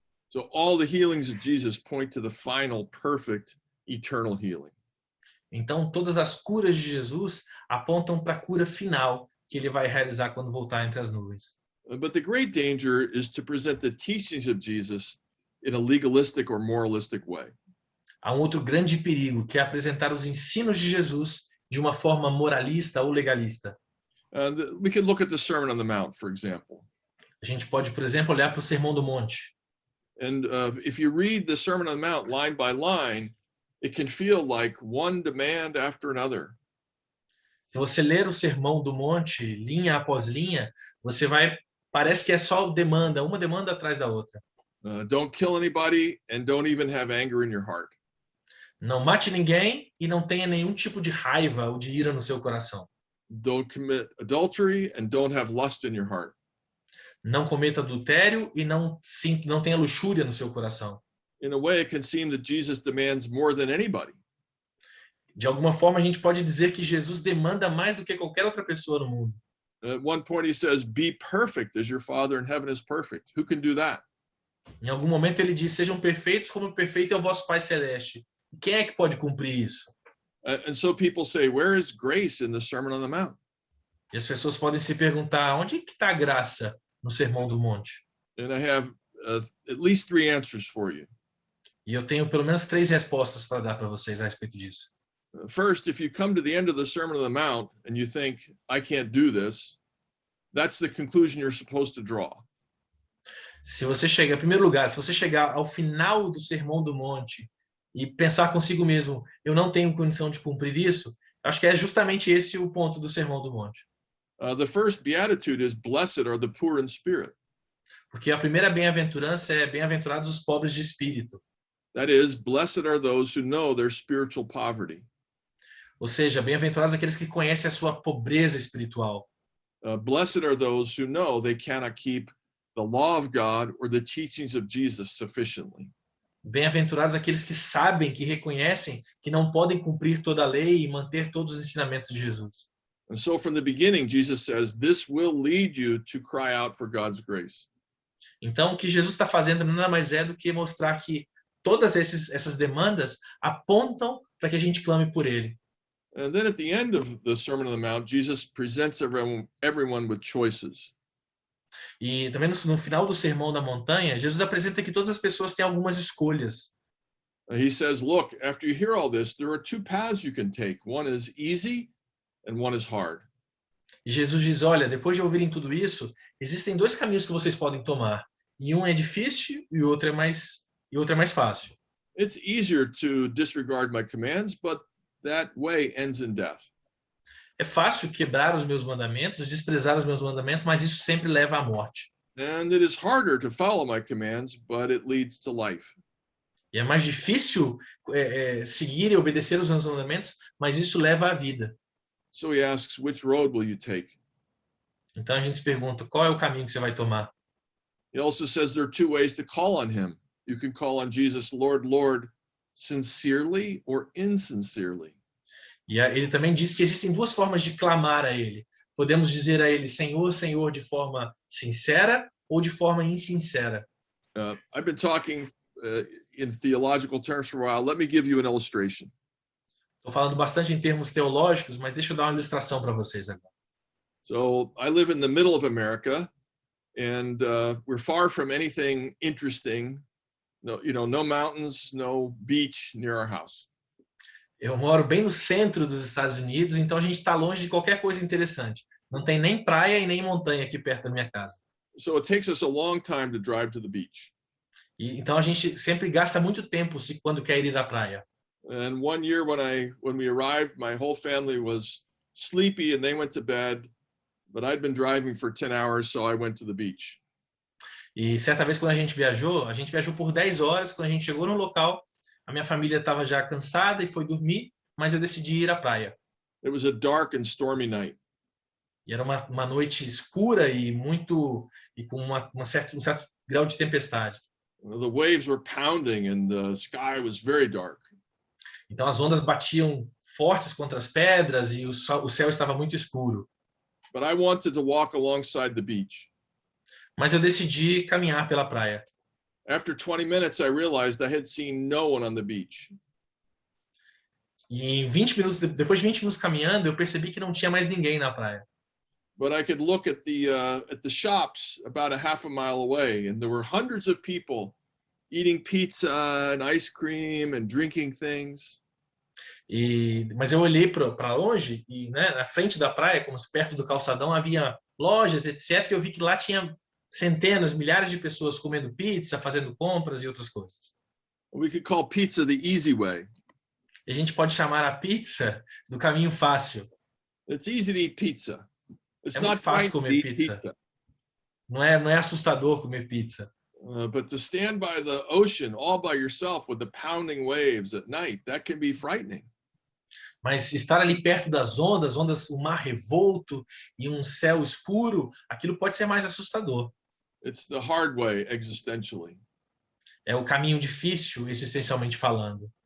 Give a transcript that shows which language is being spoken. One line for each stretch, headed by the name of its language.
English: So all the healings of Jesus point to the final, perfect, eternal healing.
Portuguese: Então, todas as curas de Jesus apontam para a cura final que ele vai realizar quando voltar entre as nuvens.
English: But the great danger is to present the teachings of Jesus in a legalistic or moralistic way.
Portuguese: Há um outro grande perigo, que é apresentar os ensinos de Jesus de uma forma moralista ou legalista.
English: We can look at the Sermon on the Mount, for example.
Portuguese: A gente pode, por exemplo, olhar para o Sermão do Monte.
English: And if you read the Sermon on the Mount line by line, it can feel like one demand after another.
Portuguese: Se você ler o Sermão do Monte, linha após linha, parece que é só demanda, uma demanda atrás da outra.
English: Don't kill anybody and don't even have anger in your heart.
Portuguese: Não mate ninguém e não tenha nenhum tipo de raiva ou de ira no seu coração.
English: Don't commit adultery and don't have lust in your heart.
Portuguese: Não cometa adultério e não tenha luxúria no seu coração.
English: In a way, it can seem that Jesus demands more than anybody.
Portuguese: De alguma forma, a gente pode dizer que Jesus demanda mais do que qualquer outra pessoa no mundo.
English: At one point, he says, "Be perfect as your Father in heaven is perfect." Who can do that?
Portuguese: Em algum momento ele diz, sejam perfeitos como perfeito é o vosso Pai Celeste. Quem é que pode cumprir isso?
English: And so people say, where is grace in the Sermon on the Mount?
Portuguese: E as pessoas podem se perguntar, onde que está a graça no Sermão do Monte?
English: And I have at least 3 answers for you.
Portuguese: E eu tenho pelo menos 3 respostas para dar para vocês a respeito disso.
English: First, if you come to the end of the Sermon on the Mount and you think, I can't do this, that's the conclusion you're supposed to draw.
Portuguese: Se você chegar, em primeiro lugar, se você chegar ao final do Sermão do Monte e pensar consigo mesmo, eu não tenho condição de cumprir isso, acho que é justamente esse o ponto do Sermão do Monte.
English: The first beatitude is, blessed are the poor in spirit.
Portuguese: Porque a primeira bem-aventurança é bem-aventurados os pobres de espírito.
English: That is, blessed are those who know their spiritual poverty.
Portuguese: Ou seja, bem-aventurados aqueles que conhecem a sua pobreza espiritual.
English: Blessed are those who know they cannot keep the law of God or the teachings of Jesus sufficiently.
Portuguese: Bem-aventurados aqueles que sabem, que reconhecem que não podem cumprir toda a lei e manter todos os ensinamentos de Jesus.
English: And so from the beginning, Jesus says, this will lead you to cry out for God's grace.
Portuguese: Então, o que Jesus está fazendo nada mais é do que mostrar que todas essas demandas apontam para que a gente clame por ele.
English: And then at the end of the Sermon on the Mount, Jesus presents everyone with choices.
Portuguese: E também no final do Sermão da Montanha, Jesus apresenta que todas as pessoas têm algumas escolhas.
English: He says, look, after you hear all this, there are 2 paths you can take. One is easy and one is hard.
Portuguese: E Jesus diz, olha, depois de ouvirem tudo isso, existem 2 caminhos que vocês podem tomar. E um é difícil e o outro é mais fácil.
English: It's easier to disregard my commands, but that way ends in death.
Portuguese: É fácil quebrar os meus mandamentos, desprezar os meus mandamentos, mas isso sempre leva à morte.
English: And it is harder to follow my commands, but it leads to life.
Portuguese: E é mais difícil seguir e obedecer os meus mandamentos, mas isso leva à vida.
English: So he asks, which road will you take?
Portuguese: Então a gente se pergunta, qual é o caminho que você vai tomar?
English: He also says there are 2 ways to call on him. You can call on Jesus, Lord, Lord, sincerely or insincerely.
Portuguese: E ele também diz que existem 2 formas de clamar a ele. Podemos dizer a ele, Senhor, Senhor, de forma sincera ou de forma insincera.
English: I've been talking in theological terms for a while. Let me give you an illustration.
Portuguese: Estou falando bastante em termos teológicos, mas deixa eu dar uma ilustração para vocês agora.
English: So I live in the middle of America, and we're far from anything interesting. No mountains, no beach near our house.
Portuguese: Eu moro bem no centro dos Estados Unidos, então a gente está longe de qualquer coisa interessante. Não tem nem praia e nem montanha aqui perto da minha casa.
English: So it takes us a long time to drive to the beach.
Portuguese: E então a gente sempre gasta muito tempo quando quer ir à praia.
English: And one year when we arrived, my whole family was sleepy and they went to bed, but I'd been driving for 10 hours, so I went to the beach.
Portuguese: E certa vez quando a gente viajou por 10 horas, quando a gente chegou no local, a minha família estava já cansada e foi dormir, mas eu decidi ir à praia.
English: It was a dark and stormy night.
Portuguese: E era uma noite escura e com um certo grau de tempestade.
English: The waves were pounding and the sky was very dark.
Portuguese: Então as ondas batiam fortes contra as pedras e o céu estava muito escuro.
English: But I wanted to walk alongside the beach.
Portuguese: Mas eu decidi caminhar pela praia.
English: After 20 minutes, I realized I had seen no one on the beach.
Portuguese: E depois de 20 minutos caminhando, eu percebi que não tinha mais ninguém na praia.
English: But I could look at the shops about a half a mile away, and there were hundreds of people eating pizza and ice cream and drinking things.
Portuguese: Mas eu olhei para longe e, né, na frente da praia, como se perto do calçadão, havia lojas, etc. E eu vi que lá tinha centenas, milhares de pessoas comendo pizza, fazendo compras e outras coisas.
English: We could call pizza the easy way.
Portuguese: E a gente pode chamar a pizza do caminho fácil.
English: It's easy to eat pizza. It's
Portuguese: É muito fácil
English: fine to
Portuguese: comer
English: eat pizza.
Portuguese: pizza. Não é assustador comer pizza.
English: But to stand by the ocean all by yourself with the pounding waves at night, that can be frightening.
Portuguese: Mas estar ali perto das ondas, o mar revolto e um céu escuro, aquilo pode ser mais assustador.
English: It's the hard way existentially.
Portuguese: É o caminho difícil, existencialmente falando.